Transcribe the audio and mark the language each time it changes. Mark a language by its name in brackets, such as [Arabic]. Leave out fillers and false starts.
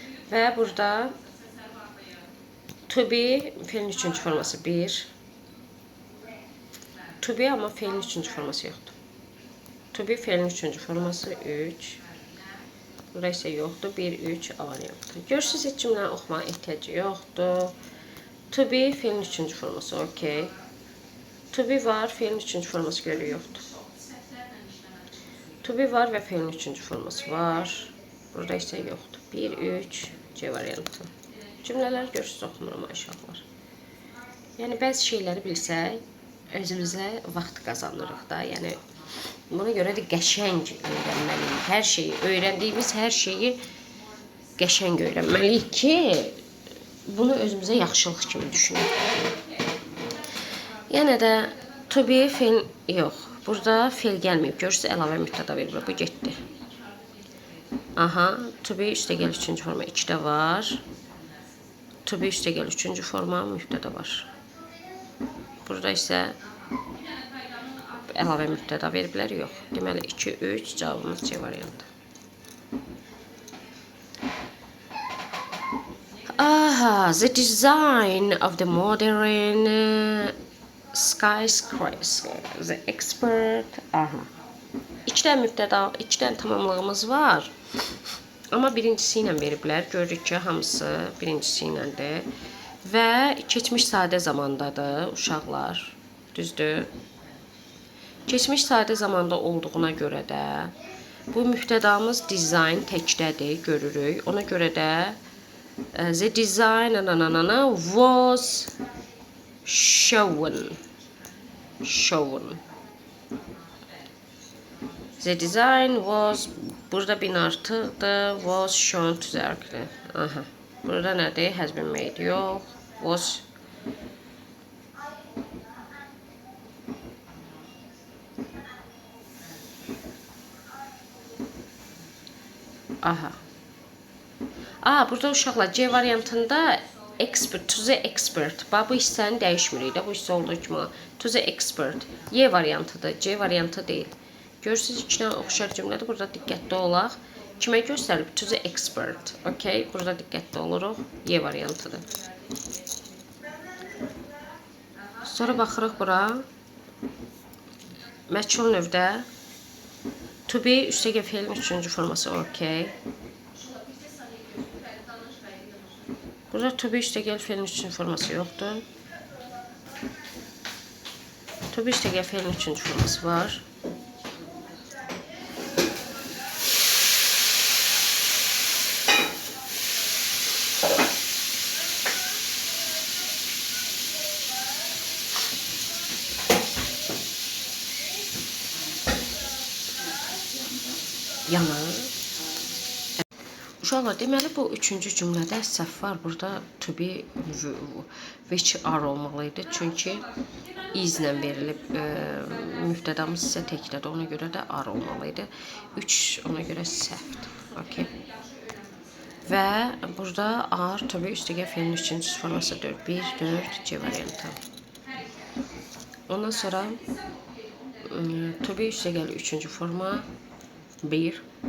[Azerbaijani] Və burada to be fe'lin 3-cü forması 1. To be, amma fe'lin 3-cü forması yoxdur. To be fe'lin 3-cü forması 3. Burada isə yoxdur. 1, 3 A variantı. Görürsünüz, heç cümləni oxumağa ehtiyacı yoxdur. To be feilin üçüncü forması, okey. To be var, feilin üçüncü forması görə yoxdur. To be var və feilin üçüncü forması var. Burada isə yoxdur. 1, 3, C variantı. Cümlələr görürsünüz, oxumuram aşağılar. Yəni, bəzi şeyləri bilsək, özümüzə vaxt qazanırıq da. Yəni, buna görə də qəşəng öyrənməliyik. Hər şeyi, öyrəndiyimiz hər şeyi qəşəng öyrənməliyik ki, bunu özümüzə yaxşılıq kimi düşünək. Yenə də to be feil yox. Burada feil gəlməyib. Görürsünüz, əlavə mübtəda verir. Bu getdi. Aha, to be üstəgəl üçüncü forma 2-də var. To be üstəgəl üçüncü forma mübtəda var. Burada isə əlavə mübtəda veriblər, yox. Deməli 2, 3 cavabımız C variantı. [English] Aha, the design of the modern skyscraper, the expert. Aha. [Azerbaijani] İkidən mübtəda, ikidən tamamlığımız var. Amma birincisi ilə veriblər. Görürük ki, hamısı birincisi iləndir. Və keçmiş sadə zamandadır uşaqlar. Düzdür? Keçmiş sadə zamanda olduğuna görə də bu mübtədamız design təkdədir, görürük. Ona görə də [English] the design was shown. The design was, [Azerbaijani] burada bin artıqdır, [English] was shown to the architect. [Azerbaijani] Aha. Burada nədir? [English] Has been made. [Azerbaijani] Yox. Was. Aha. Burada uşaqlar C variantında expert, [English] to the expert. [Azerbaijani] Bu hissəni dəyişmirik də, bu hissə olduğu kimi. [English] To the expert. [Azerbaijani] Y variantıdır, C variantı deyil. Görürsünüz, iki dənə oxşar cümlədir. Burada diqqətli olaq. Kimə göstərilib? [English] To the expert. [Azerbaijani] Okay, burada diqqətli oluruq. Y variantıdır. Sonra baxırıq bura. Məchul növdə. To be üstəgə feilin üçüncü forması. Okay. Burada to be üstəgəl feilin üçüncü forması yoxdur. To be üstəgəl feilin üçüncü forması var. Yana. Uşaqlar, deməli bu üçüncü cümlədə səhv var. Burada to be which are olmalıydı. Çünki izlə verilib. Mübtədamız isə təkdədir. Ona görə də are olmalıydı. 3 ona görə səhvdir. Okay. Və burada are to be üstəgəl feilin üçüncü forması 4. 1, 4, C variantı. Ondan sonra to be üstəgəl üçüncü forma 1.